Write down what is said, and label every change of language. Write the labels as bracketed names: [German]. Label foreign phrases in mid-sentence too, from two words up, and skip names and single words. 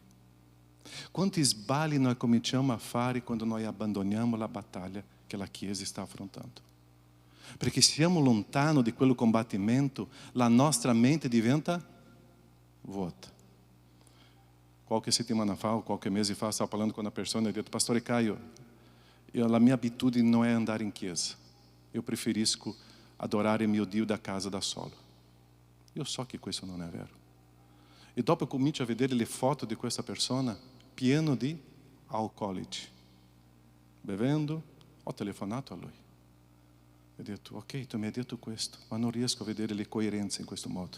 [Italian] Quanti sbagli noi cominciamo a fare quando noi abbandoniamo la battaglia che la Chiesa sta affrontando. Perché siamo lontano di quel combattimento, la nostra mente diventa vuota. Qualche settimana fa, ou qualche mese fa, stavo parlando [Portuguese] com uma pessoa [Italian] e disse, Pastore Caio, [Portuguese] a minha habitude não é andar em [Italian] chiesa. [Portuguese] Eu preferisco adorar o meu Dio [Italian] da casa da solo. io so che questo non è vero. E dopo comincio a vedere le foto di questa persona pieno di alcolici. Bevendo, ho telefonato a lui. E ho detto, ok, tu mi hai detto questo, ma non riesco a vedere le coerenze in questo modo.